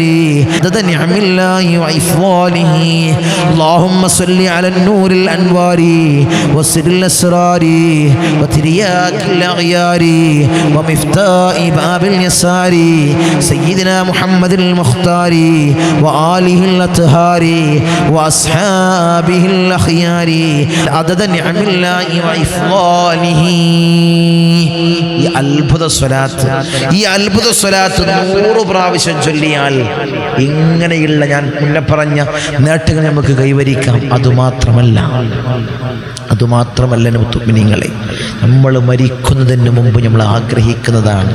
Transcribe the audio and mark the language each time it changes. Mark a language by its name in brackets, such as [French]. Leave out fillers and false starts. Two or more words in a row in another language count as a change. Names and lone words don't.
[Arabic] عدد نعم الله وإفضاله اللهم صل على النور الأنوار وسر الأسرار وترياك الأغيار ومفتاح باب اليسار سيدنا محمد المختار وآله الأطهار وأصحابه الأخيار عدد نعم الله وإفضاله. [Malayalam] ഈ അത്ഭുത സ്വലാത്ത് 100 പ്രാവശ്യം ചൊല്ലിയാൽ ഇങ്ങനെയുള്ള ഞാൻ മുന്നേ പറഞ്ഞ നേട്ടങ്ങൾ നമുക്ക് കൈവരിക്കാം. അതുമാത്രമല്ല മുഅ്മിനീങ്ങളെ, നമ്മൾ മരിക്കുന്നതിന് മുമ്പ് നമ്മൾ ആഗ്രഹിക്കുന്നതാണ്.